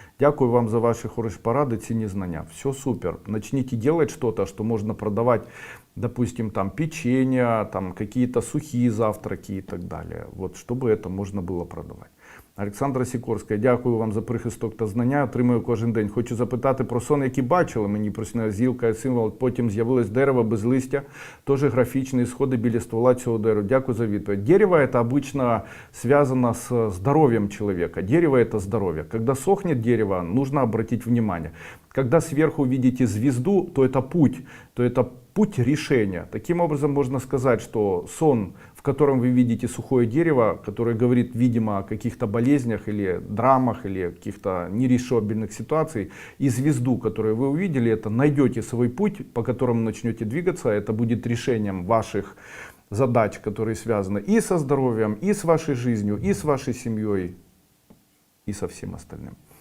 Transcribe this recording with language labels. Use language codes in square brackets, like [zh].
[uk] Дякую вам [ru] за ваши хорошие порады, ценные знания. Все супер. Начните делать что-то, что можно продавать, допустим, там печенье, там какие-то сухие завтраки и так далее. Вот, чтобы это можно было продавать. [uk] Олександра Сікорська, дякую вам за прихисток та знання, отримую кожен день. Хочу запитати про сон, який бачили. Мені приснилась гілка, символ, потім з'явилось дерево без листя, теж графічні сходи біля ствола цього дерева. Дякую за відповідь. [ru] Дерево это обычно связано с здоровьем человека. Дерево это здоровье. Когда сохнет дерево, нужно обратить внимание. Когда сверху видите звезду, то это путь путь решения. Таким образом, можно сказать, что сон, в котором вы видите сухое дерево, которое говорит, видимо, о каких-то болезнях или драмах, или каких-то нерешабельных ситуациях, и звезду, которую вы увидели, это найдете свой путь, по которому начнете двигаться, это будет решением ваших задач, которые связаны и со здоровьем, и с вашей жизнью, и с вашей семьей, и со всем остальным.